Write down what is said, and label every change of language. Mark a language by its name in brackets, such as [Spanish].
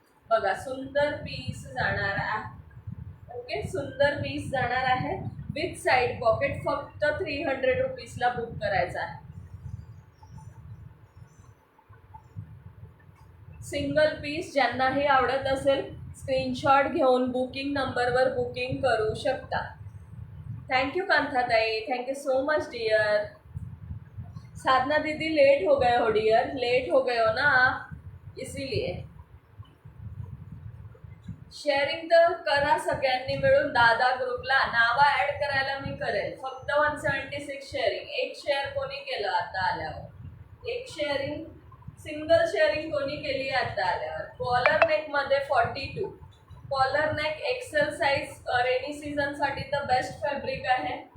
[Marathi] बघा, सुंदर पीस जाणार आहे. ओके, सुंदर पीस जाणार आहे विथ साईड पॉकेट. फक्त 300 रुपीजला बुक करायचा आहे. सिंगल पीस ज्यांनाही आवडत असेल स्क्रीनशॉट घेऊन बुकिंग नंबरवर बुकिंग करू शकता. [English] Thank you कांताताई, thank you so much dear. [Hindi] साधना दीदी लेट हो गए हो डियर, लेट हो गए हो ना आप, इसीलिए. [Marathi] शेअरिंग तर करा सगळ्यांनी मिळून. दादा ग्रुपला नावं ॲड करायला मी करेल. फक्त 176 शेअरिंग. एक शेअर कोणी केलं आता आल्यावर? एक शेअरिंग, सिंगल शेअरिंग कोणी केली आता आल्यावर? Collar नेकमध्ये 42. Collar neck XL size rainy सीझनसाठी तर बेस्ट फॅब्रिक आहे.